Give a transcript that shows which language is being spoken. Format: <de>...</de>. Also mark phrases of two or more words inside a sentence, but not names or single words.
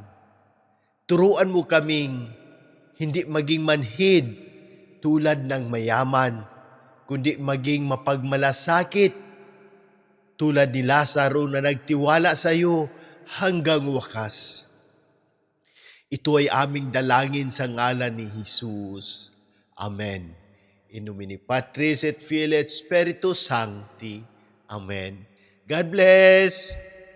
<tl>Turuan mo kaming hindi maging manhid tulad ng mayaman, kundi maging mapagmalasakit tulad ni Lazaro na nagtiwala sa iyo hanggang wakas. Ito ay aming dalangin sa ngalan ni Jesus. Amen.</tl> <la>In nomine Patris et Filii et Spiritus Sancti. Amen.</la> <en>God bless.</en>